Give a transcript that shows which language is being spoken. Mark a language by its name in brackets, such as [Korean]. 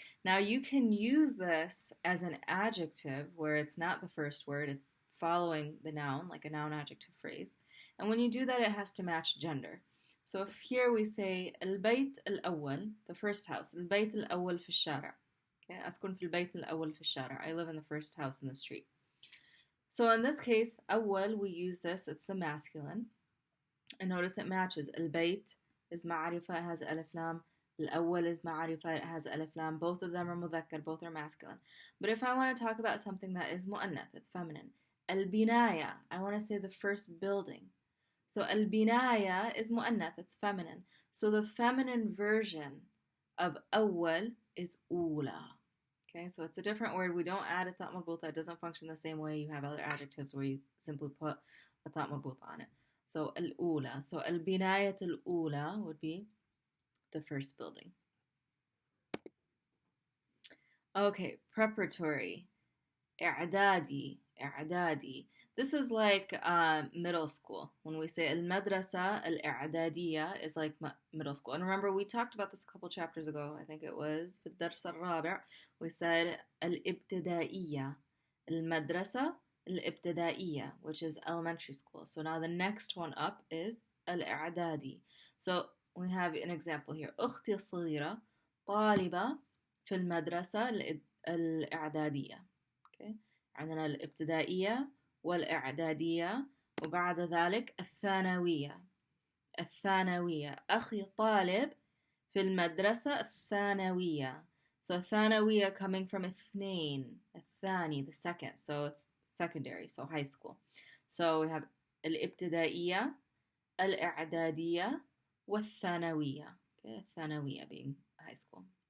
[English] Now you can use this as an adjective where it's not the first word, it's following the noun, like a noun adjective phrase. And when you do that, it has to match gender. So if here we say البيت الأول, the first house, [Arabic] البيت الأول في الشارع. Okay, أسكن في البيت الأول في الشارع. [English] I live in the first house in the street. So in this case, أول, we use this, it's the masculine. And notice it matches. [Arabic] البيت is معرفة, it has ألف لام. الأول is معرفة, it has ألف لام. [English] Both of them are مذكر, both are masculine. But if I want to talk about something that is مؤنث, it's feminine. البناية, I want to say the first building. So البناية is مؤنث, it's feminine. So the feminine version of أول is أولى. Okay, so it's a different word. We don't add a ta مربوطة. It doesn't function the same way you have other adjectives where you simply put a ta مربوطة on it. So الأولى. So البناية الأولى would be the first building. Okay, preparatory. إعدادي. إعدادي. This is like middle school. When we say المدرسة الإعدادية is like middle school. And remember, we talked about this a couple chapters ago. I think it was [Arabic] في الدرس الرابع. [English] We said الابتدائية. المدرسة الابتدائية, which is elementary school. So now the next one up is الإعدادي. So we have an example here. [Arabic] أختي الصغيرة طالبة في المدرسة الإعدادية. [English] Okay. [Arabic] عندنا الابتدائية والإعدادية, وبعد ذلك الثانوية. الثانوية. أخي طالب في المدرسة الثانوية. [English] So ثانوية coming from اثنين. الثاني, the second. So it's secondary, so high school. So we have الابتدائية, الإعدادية, والثانوية. Okay, الثانوية being high school.